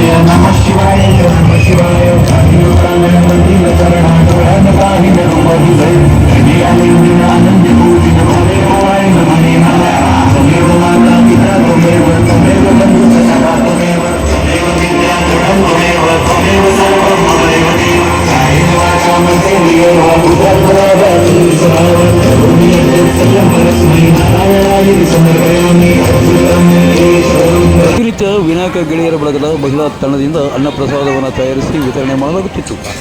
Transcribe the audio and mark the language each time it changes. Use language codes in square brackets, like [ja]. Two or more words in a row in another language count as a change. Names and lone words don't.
[sa] नमः शिवाय नमः शिवाय गणपति चरणा चरणकाहि नमः आनंद पूजि नमः देवाय नमः तमेव माता पिता तमेव तमेव बंधु सखा तमेव विद्या तमेव तमेव सर्वं ममेव देव कायेन वाचा मनसेन्द्रियैर्वा [kn] ಪ್ರತಿನಿತ್ಯ ವಿನಾಯಕ ಗೆಳೆಯರ ಬಳಗದ ಮಹಿಳಾ ತಂಡದಿಂದ ಅನ್ನ ಪ್ರಸಾದವನ್ನು ತಯಾರಿಸಿ ವಿತರಣೆ ಮಾಡಲಾಗುತ್ತಿತ್ತು.